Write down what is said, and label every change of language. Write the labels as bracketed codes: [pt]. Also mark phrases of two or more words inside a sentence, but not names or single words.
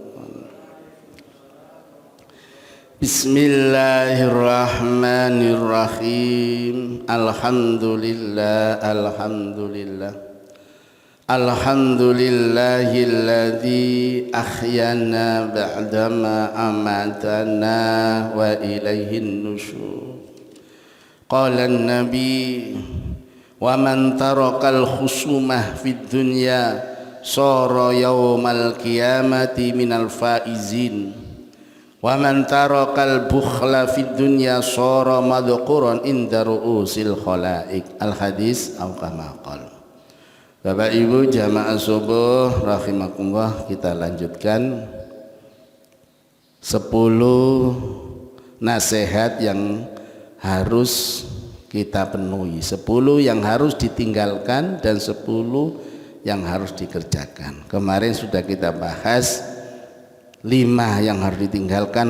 [ar] Bismillahirrahmanirrahim. الحمد لله الذي أحيانا بعد ما أماتنا وإليه النشور. قال النبي ومن ترك الخصومة في الدنيا صار يوم القيامة من الفائزين ومن ترك البخل في الدنيا صار مذكورا عند رؤوس الخلائق. الحديث أو كما قال. [id] Bapak Ibu jamaah subuh [ar] rahimakumullah, [id] kita lanjutkan 10 nasihat yang harus kita penuhi, 10 yang harus ditinggalkan dan 10 yang harus dikerjakan. Kemarin sudah kita bahas 5 yang harus ditinggalkan.